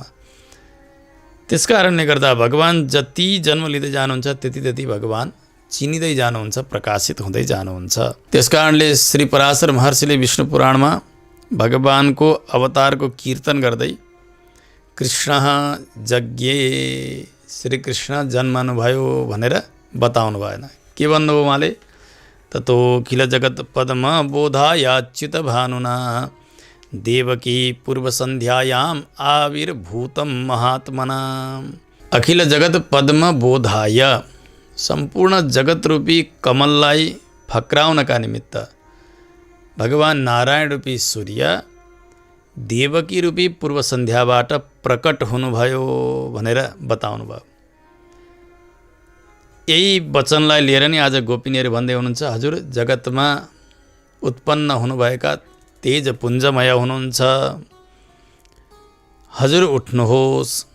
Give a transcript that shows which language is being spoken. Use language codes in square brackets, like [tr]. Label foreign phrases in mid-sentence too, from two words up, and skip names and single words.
[ne] त्यसकारणले गर्दा भगवान जति जन्म लिँदै जानुहुन्छ त्यति त्यति भगवान चिनिँदै जानुहुन्छ, प्रकाशित हुँदै जानुहुन्छ। त्यसकारणले श्री पराशर महर्षिले विष्णु पुराणमा भगवानको अवतारको कीर्तन गर्दै [sa] कृष्ण जज्ञे [ne] श्रीकृष्ण जन्मनुभयो भनेर बताउनु भएन। के भन्नुभयो उहाँले? [sa] ततो खिल जगत पद्म बोधायाच्युत भानुना देवकी पूर्व सन्ध्यायाम आविर्भूतम महात्मना। अखिल जगत पद्म बोधाय, [ne] सम्पूर्ण जगत रूपी कमललाई फक्राउनका निमित्त भगवान नारायण रूपी सूर्य देवकी रूपी पूर्व सन्ध्याबाट प्रकट हुनुभयो भनेर बताउनु भयो। यही वचनलाई लिएर नि आज गोपिनीहरू भन्दै हुनुहुन्छ, हजुर जगतमा उत्पन्न हुनुभएका तेज पुञ्जमय हुनुहुन्छ, हजुर उठ्नुहोस्।